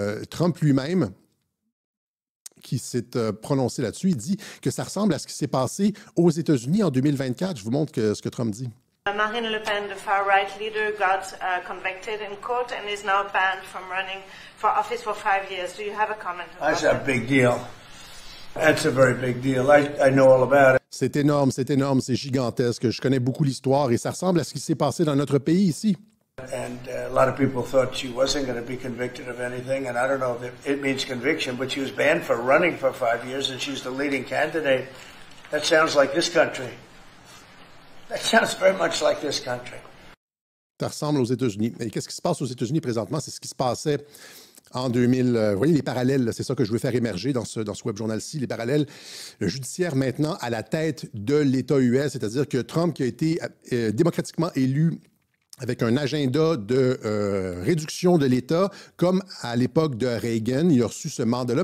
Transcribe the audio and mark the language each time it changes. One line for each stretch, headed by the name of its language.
French: Trump lui-même, qui s'est prononcé là-dessus, il dit que ça ressemble à ce qui s'est passé aux États-Unis en 2024. Je vous montre ce que Trump dit.
English: Marine Le Pen, the far-right leader, got convicted in court and is now banned from running for office for 5 years. Do you have a comment about that? That's a big deal. That's a very big deal. I know all about it.
French: C'est énorme, c'est gigantesque. Je connais beaucoup l'histoire et ça ressemble à ce qui s'est passé dans notre pays ici.
English: And a lot of people thought she wasn't going to be convicted of anything, and I don't know if it means conviction, but she was banned for running for 5 years, and she's the leading candidate. That sounds like this country. That sounds very much like this country.
French: Ça ressemble aux États-Unis. Et qu'est-ce qui se passe aux États-Unis présentement? C'est ce qui se passait en 2000. Vous voyez les parallèles, c'est ça que je veux faire émerger dans ce web journal-ci, les parallèles. Le judiciaire maintenant à la tête de l'État US, c'est-à-dire que Trump qui a été démocratiquement élu avec un agenda de réduction de l'État, comme à l'époque de Reagan, il a reçu ce mandat-là.